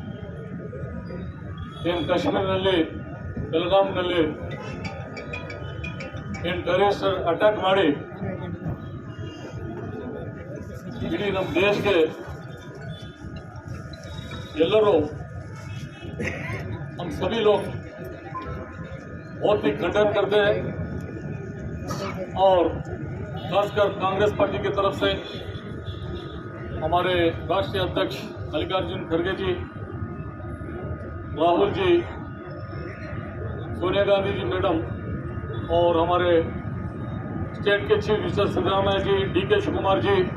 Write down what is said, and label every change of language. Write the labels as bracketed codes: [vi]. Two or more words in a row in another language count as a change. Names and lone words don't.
[kn] ಏನು ಕಾಶ್ಮೀರದಲ್ಲಿ ಬೆಳಗಾಂನಲ್ಲಿ ಏನು [en] terrorist attack [kn] ಮಾಡಿ ಇಡೀ ನಮ್ಮ ದೇಶಕ್ಕೆ ಎಲ್ಲರೂ हम सभी लोग बहुत ही खंडन करते हैं [hi] और खासकर कांग्रेस पार्टी की तरफ से हमारे राष्ट्रीय अध्यक्ष मल्लिकार्जुन खड़गे जी, राहुल जी, सोनिया गांधी जी मैडम और हमारे स्टेट के [en] chief minister [hi] सिद्धरामैया जी, DK शिवकुमार जी